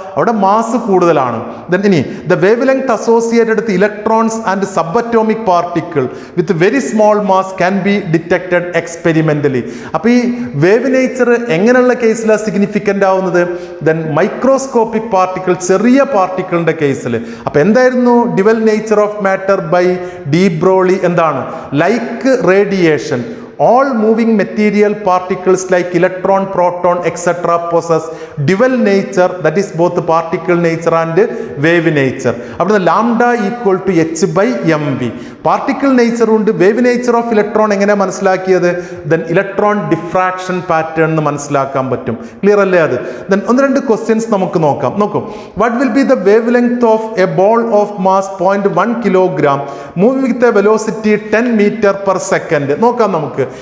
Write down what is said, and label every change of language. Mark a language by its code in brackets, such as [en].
[ml] അവിടെ മാസ് കൂടുതലാണ്. [en] ഇനി the wavelength associated with electrons and subatomic particle with very small mass can be detected experimentally. [ml] അപ്പോൾ ഈ wave nature എങ്ങനെയുള്ള കേസിലാണ് സിഗ്നിഫിക്കൻ്റ് ആവുന്നത്? മൈക്രോസ്കോപ്പിക് പാർട്ടിക്കിൾ, ചെറിയ പാർട്ടിക്കിളിന്റെ കേസിൽ. അപ്പോൾ എന്തായിരുന്നു dual nature of matter by D Broglie? എന്താണ്? [en] Like radiation, all moving material particles like electron, proton, etc. possess dual nature, that is both particle nature and wave nature. അപ്പോൾ lambda equal to h by mv. [ml] Particle nature ഉണ്ട്, wave nature of electron എങ്ങനെ മനസ്സിലാക്കിയത്? Electron diffraction pattern എന്ന് മനസ്സിലാക്കാൻ പറ്റും. Clear അല്ലേ അത്? ഒന്ന് രണ്ട് ക്വസ്റ്റ്യൻസ് നമുക്ക് നോക്കാം. നോക്കൂ, [en] What will be the wavelength of a ball of mass 0.1 kilogram moving with a velocity 10 metre per second. [ml] നോക്കാം നമുക്ക്.